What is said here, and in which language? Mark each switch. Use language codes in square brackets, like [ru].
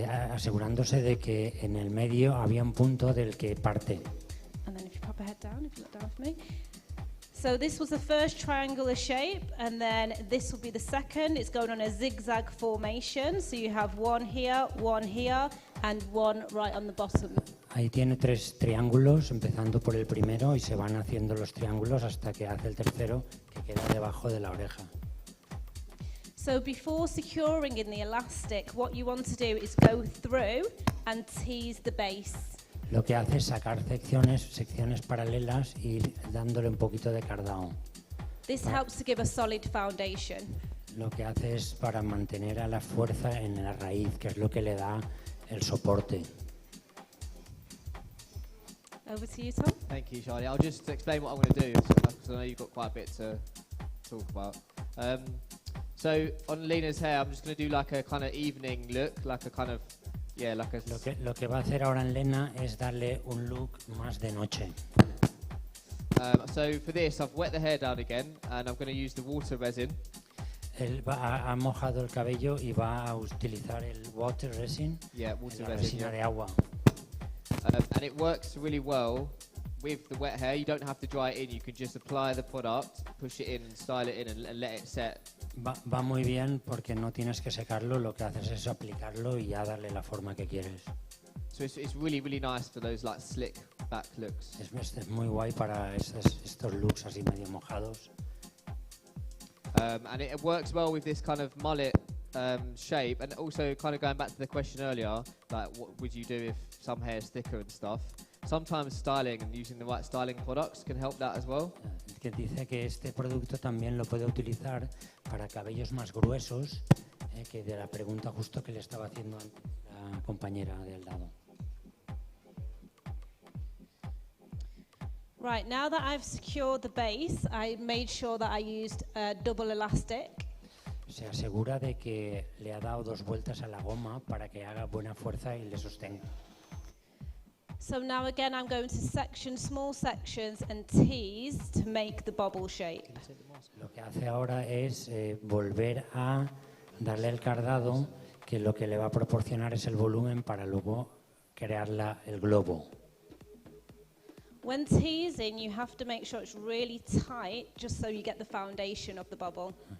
[es] asegurándose de que en el medio había un punto del que parte. [en] And then if you pop your head down, if you look down for me. So this was the first triangular shape, and then this will be the second. It's going on a zigzag formation. So you have one here, and one right on the bottom. [es] Ahí tiene 3 triángulos, empezando por el primero, y se van haciendo los triángulos hasta que hace el tercero, que queda debajo de la oreja. [en] So before securing in the elastic, what you want to do is go through and tease the base. [es] Lo que hace es sacar secciones paralelas y ir dándole un poquito de cardao. [en] This helps to give a solid foundation. [es] Lo que hace es para mantener a la fuerza en la raíz, que es lo que le da el soporte. [en] Over to you, Tom. Thank you, Charlie. I'll just explain what I'm going to do, because I know you've got quite a bit to talk about. So on Lena's hair, I'm just going to do like a kind of evening look, like a kind of, yeah, like a... [es] Lo que va a hacer ahora en Lena es darle un look más de noche. [en] So for this, I've wet the hair down again, and I'm going to use the water resin. [es] Él ha mojado el cabello y va a utilizar el water resin, [en] Yeah, water [es] la [en] resin. [es] resina de agua. [en] And it works really well with the wet hair. You don't have to dry it in. You can just apply the product, push it in, and style it in, and let it set. [es] Va muy bien porque no tienes que secarlo, lo que haces es aplicarlo y ya darle la forma que quieres. [en] So it's really, really nice for those like slick back looks. [es] Es muy guay para estos looks así medio mojados. [en] And it works well with this kind of mullet shape, and also kind of going back to the question earlier, like what would you do if some hair is thicker and stuff? Sometimes styling and using the right styling products can help that as well. [es] Que dice que este producto también lo puede utilizar para cabellos más gruesos, que de la pregunta justo que le estaba haciendo la compañera de al lado. [en] Right, now that I've secured the base, I made sure that I used a double elastic. [es] Se asegura de que le ha dado 2 vueltas a la goma para que haga buena fuerza y le sostenga. [en] So now again I'm going to section small sections and tease to make the bobble shape. [es] Lo que hace ahora es volver a darle el cardado, que lo que le va a proporcionar es el volumen para luego crear el globo. [en] When teasing, you have to make sure it's really tight, just so you get the foundation of the bubble.